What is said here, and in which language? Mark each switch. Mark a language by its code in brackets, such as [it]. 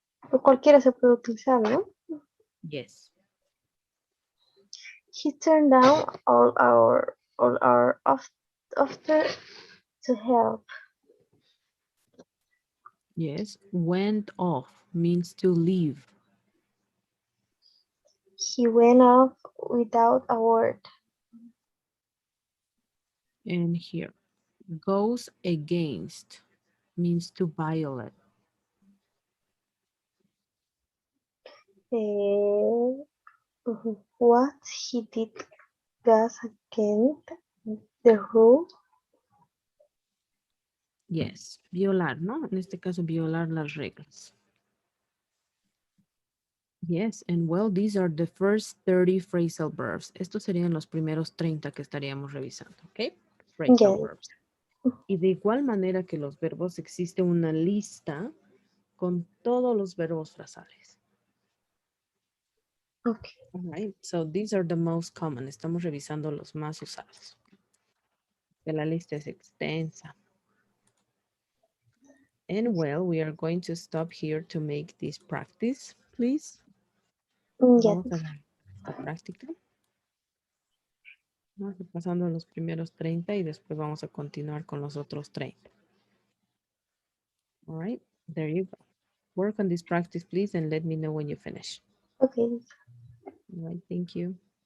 [es] Pues cualquiera se puede utilizar, ¿no? [en] Yes. He turned down all our offer to help. Yes. Went off means to leave. He went off without a word. And here, goes against means to violate. Uh, what he did goes against the rule. [es] Yes. Violar, ¿no? En este caso, violar las reglas. [en] Yes, and well, these are the first 30 phrasal verbs. [es] Estos serían los primeros 30 que estaríamos revisando, ¿ok? [en] Phrasal Yes. verbs. [es] Y de igual manera que los verbos, existe una lista con todos los verbos frasales. [en] Okay. All right, so these are the most common. [es] Estamos revisando los más usados. Que la lista es extensa. [en] And well, we are going to stop here to make this practice, please. Yes. [es] Vamos a ver esta práctica. Vamos pasando los primeros 30 y después vamos a continuar con los otros 30. [en] All right, there you go. Work on this practice, please, and let me know when you finish. Okay. All right, thank you.